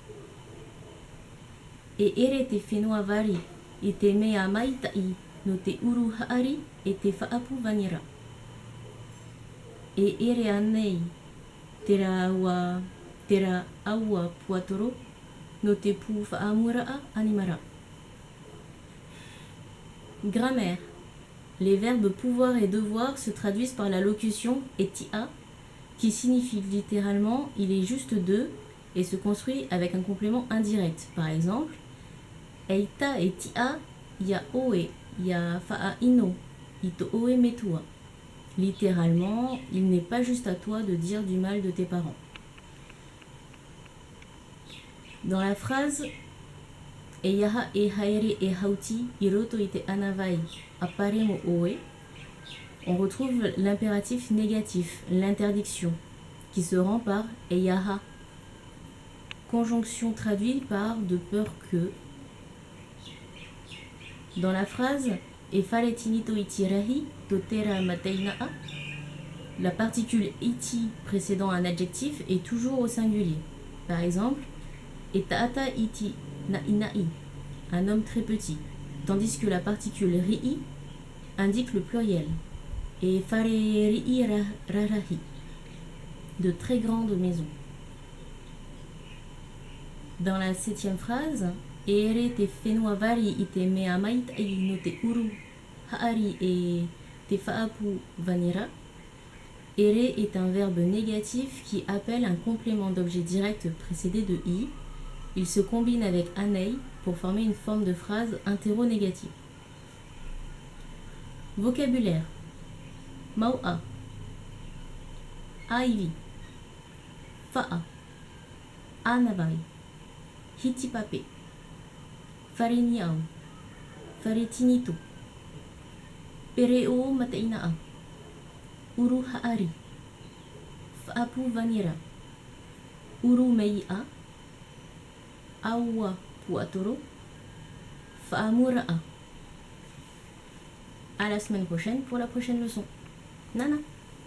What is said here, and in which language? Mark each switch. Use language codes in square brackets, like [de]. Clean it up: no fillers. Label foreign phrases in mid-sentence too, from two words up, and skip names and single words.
[ty] E ere te whenua wari I te mea maitai no te uru haari e te whaapu vanira. E ere anei tera aua puatoro no te pu whaamuraa animara. [fr] Grammaire. Les verbes pouvoir et devoir se traduisent par la locution etia, qui signifie littéralement il est juste deux et se construit avec un complément indirect. Par exemple, [ty] eita etia ya oe ya faa ino ito oe metua. [fr] Littéralement, il n'est pas juste à toi de dire du mal de tes parents. Dans la phrase [ty] Eyaha e haere e hauti iroto ite anavai aparemo oe, [fr] on retrouve l'impératif négatif, l'interdiction, qui se rend par eyaha, conjonction traduite par de peur que. Dans la phrase [ty] e fare tinito itirahi totera mateina a, [fr] la particule iti précédant un adjectif est toujours au singulier. Par exemple, [ty] e taata iti na inai, [fr] un homme très petit, tandis que la particule rii indique le pluriel. [ty] Et fare rii rarahi, [fr] de très grandes maisons. Dans la 7e phrase, [ty] ere te whenua wari I te mea maitai no te uru haari e te whaapu vanira, [fr] ere est un verbe négatif qui appelle un complément d'objet direct précédé de I. Il se combine avec anei pour former une forme de phrase interronégative. Vocabulaire. [ty] Maua, aivi, faa, anavai, hitipape, fariniau, faretinito, pereo matainaa, uru haari, faapu vanira, uru meia, aua puatoro, faamuraa. [fr] À la semaine prochaine pour la prochaine leçon. [ty] Nana.